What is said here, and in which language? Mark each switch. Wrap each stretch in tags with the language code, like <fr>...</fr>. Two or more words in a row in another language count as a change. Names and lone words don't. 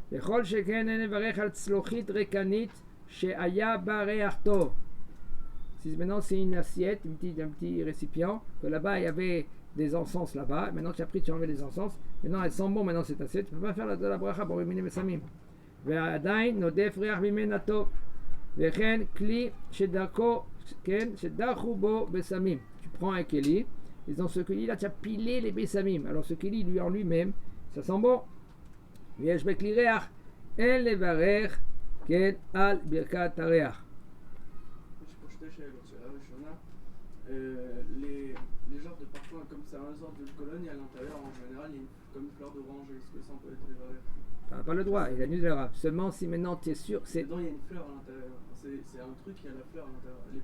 <fr>Si maintenant c'est une assiette, un petit récipient, que là-bas il y avait des encens là-bas, maintenant tu as pris, tu as enlevé les encens, maintenant elle sent bon maintenant cette assiette, tu ne peux pas faire la bracha pour éliminer mes samim.</fr> <he>ועדיין נודף ריח ממנה טוב וכן כלי שדרכו בו בסמים.</he> <fr>Tu prends un keli et dans ce keli là tu as pilé les bessamim. Alors ce keli lui en lui-même ça sent bon.</fr> <he>ויש בכלי ריח אין לברך כן על ברכת הריח.</he> <fr>Les genres de parfums comme ça, un genre de colonne, et à l'intérieur en général il y a comme une fleur d'orange. Est-ce que ça peut être lévaré? Tu n'as pas le droit, il a dit le Rav. Seulement si maintenant tu es sûr. Dedans il y a une fleur à l'intérieur. C'est un truc, il y a la fleur à l'intérieur.</fr>